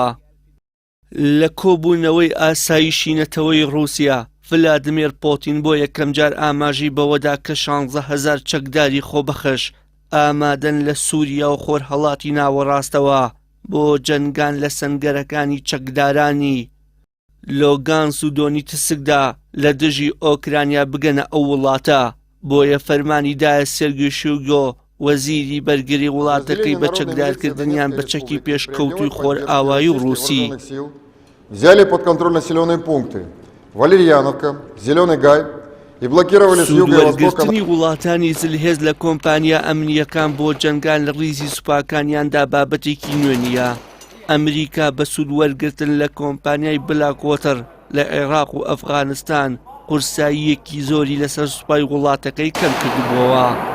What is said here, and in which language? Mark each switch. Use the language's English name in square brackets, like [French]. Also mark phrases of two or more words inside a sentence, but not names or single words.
[Central Kurdish] لە کۆبوونەوەی ئاسایشی نەتەوەی رووسیا ڤلادیمیر پۆتین بۆ یەکەم جار ئاماژی بەوەدا کە 16,000 چەکداری خۆبەخش ئامادەن لە سووریا و خۆرهەڵاتی ناوەڕاستەوە بۆ جەنگان لە سەنگەرەکانی چەکدارانی لۆگانس و دۆنیتسکدا لە دژی ئۆکرانیا بگەنە ئەو وڵاتە. بۆیە فەرمانی دایە سێرگی شویگۆ وەزیری بەرگری وڵاتەکەی بە چەکدارکردنیان بە چەکی پێشکەوتوی خۆر ئاوایی و رووسی. [Russian] Взяли под контроль населенные пункты Валерьяновка, Зеленый Гай и блокировали с юга и востока. [Central Kurdish] سوودوەرگرتنی وڵاتانی زلهێز لە کۆمپانیا ئەمنیەکان بۆ جەنگان لە ڕیزی سوپاکانیاندا بابەتێکی نوێ نییە. ئەمریکا بە سوودوەرگرتن لە کۆمپانیای بلاکوۆتر لە عێراق و ئەفغانستان قورساییەکی زۆری لەسەر سوپای وڵاتەکەی کەم کردبووەوە.